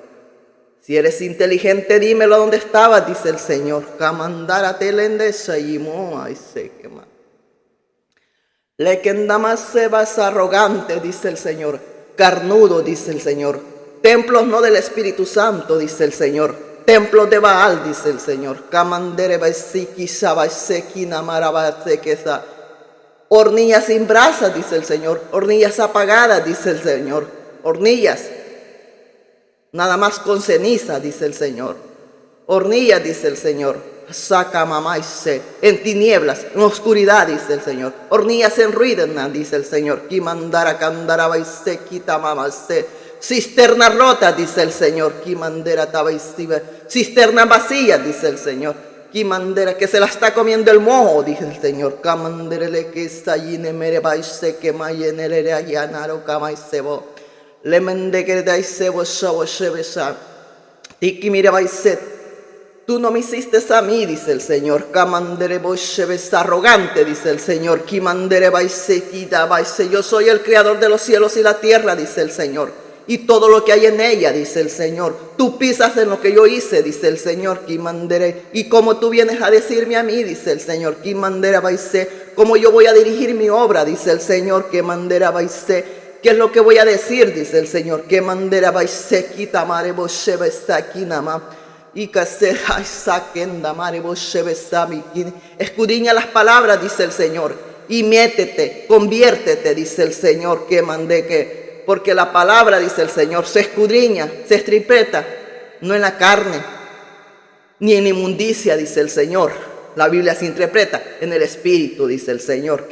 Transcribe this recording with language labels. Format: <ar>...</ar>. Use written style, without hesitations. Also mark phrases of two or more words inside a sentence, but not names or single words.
<es>Si eres inteligente, dímelo a dónde estabas, dice el Señor. Kamandara telendesa y moa y se quema. Le kendama sebas arrogante, dice el Señor. Carnudo, dice el Señor. Templos no del Espíritu Santo, dice el Señor. Templos de Baal, dice el Señor. Kamandere baisiki sabaiseki namarabasekesa. Hornillas sin brasas, dice el Señor. Hornillas apagadas, dice el Señor. Hornillas nada más con ceniza, dice el Señor. Hornillas, dice el Señor. Saca mamaise, en tinieblas, en oscuridad, dice el Señor. Hornillas en ruinas, dice el Señor. Kimandara kandara baise kita mamase. Cisterna rota, dice el Señor. Kimandera tabaisive. Cisterna vacía, dice el Señor. Kimandera que se la está comiendo el moho, dice el Señor. Kamanderele que está yine mere baise que mayenere ayanaro kamaisebo. Le mende que dai sebo shabo shebesa. Tiki mire baiset. Tú no me hiciste a mí, dice el Señor. Kamandere boshebesa arrogante, dice el Señor. Kimandere baisekita baise. Yo soy el creador de los cielos y la tierra, dice el Señor. Y todo lo que hay en ella, dice el Señor. Tú pisas en lo que yo hice, dice el Señor. Kimandere. Y como tú vienes a decirme a mí, dice el Señor. Kimandere baise. Como yo voy a dirigir mi obra, dice el Señor. Kimandere baise. ¿Qué es lo que voy a decir? Dice el Señor. Que mandera baisekita mare boshebesa kinama. Y casera saquenda mare boshebesa mikin. Escudriña las palabras, dice el Señor. Y métete, conviértete, dice el Señor. Que mandé que. Porque la palabra, dice el Señor, se escudriña, se estripeta. No en la carne, ni en inmundicia, dice el Señor. La Biblia se interpreta en el Espíritu, dice el Señor.</es>